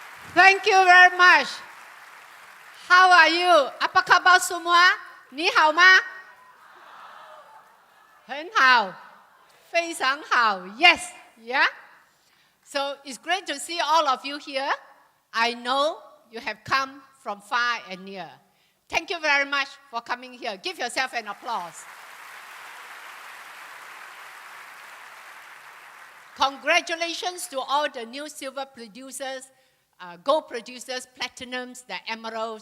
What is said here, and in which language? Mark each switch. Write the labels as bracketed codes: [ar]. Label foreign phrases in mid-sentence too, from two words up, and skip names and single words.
[en] Thank you very much. How are you? [ms] Apa khabar semua? [zh] 你好吗? 很好，非常好。 [en] Yes, yeah. So it's great to see all of you here. I know you have come from far and near. Thank you very much for coming here. Give yourself an applause. Congratulations to all the new silver producers, gold producers, platinums, the emeralds.